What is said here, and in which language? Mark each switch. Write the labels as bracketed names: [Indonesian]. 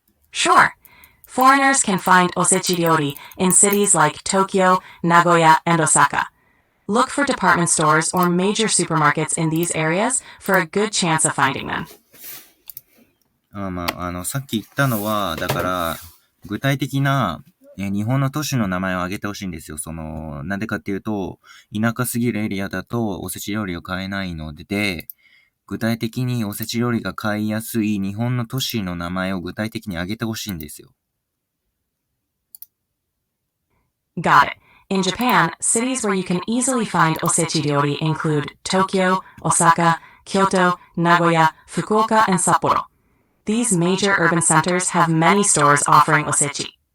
[English] Sure. Foreigners can find osechi ryori in cities like Tokyo, Nagoya, and Osaka. Look for department stores or major supermarkets in these areas for a good chance of finding them. [Japanese] さっき言ったのは、だから、具体的な、日本の都市の名前を挙げてほしいんですよ。なんでかっていうと、田舎すぎるエリアだとおせち料理を買えないので、具体的におせち料理が買いやすい日本の都市の名前を具体的に挙げてほしいんですよ。 [English] Got it. In Japan, cities where you can easily find osechi ryori include Tokyo, Osaka, Kyoto, Nagoya, Fukuoka, and Sapporo. These major urban centers have many stores offering osechi.